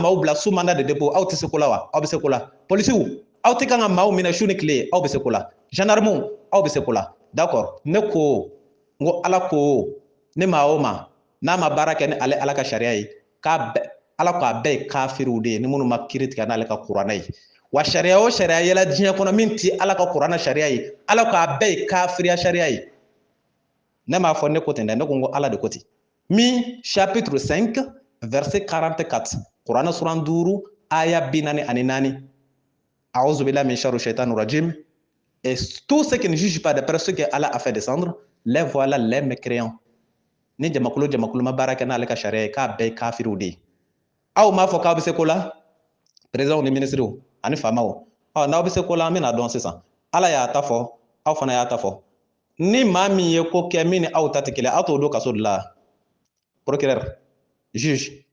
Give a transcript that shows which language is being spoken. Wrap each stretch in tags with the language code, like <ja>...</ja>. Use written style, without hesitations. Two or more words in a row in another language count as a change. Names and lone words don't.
<bm>maaw bila</bm> <fr>sous mandat de dépôt</fr> <bm>aw tɛ se ko la wa aw bɛ se ko la policiw aw tɛ kan ka maaw minɛ su ni tile aw bɛ se ko la gendarmew aw bɛ se ko la d'accord ne ko n ko ala ko ne maa o maa n'a ma baara kɛ ni ale ala ka sariya ye k'a bɛɛ ala ko a bɛɛ ye kafiriw de ye ni minnu ma kiiri tigɛ n'ale ka kuranɛ ye wa sariya o sariya yɛlɛ diɲɛ kɔnɔ min tɛ ala ka kuranɛ sariya ye ala ko a bɛɛ ye kafiriya sariya ye ne m'a fɔ ne ko ten dɛ ne ko n ko ala de ko ten mi</bm> <fr>chapitre 5 verset 44</fr> <bm>kuranɛ sura 5 aya 44</bm> <ar>أعوذ بالله من شر الشيطان الرجيم</ar> <fr>et tout ce qui ne juge pas d'après ce que Allah a fait descendre les voilà les mécréants</fr> <bm>ni jamakulu ma baara kɛ n'ale ka sariya ye k'a bɛɛ ye kafiriw de ye aw m'a fɔ k'aw bɛ se ko la</bm> <fr>présidents</fr> <bm>ni</bm> <fr>ministres</fr> <bm>ani faamaw n'aw bɛ se ko la an bɛna dɔn sisan ala y'a ta fɔ aw fana y'a ta fɔ ni maa min ye ko kɛ min ni aw ta tɛ kelen aw t'o don kaso de la</bm> <fr>procureur juge</fr>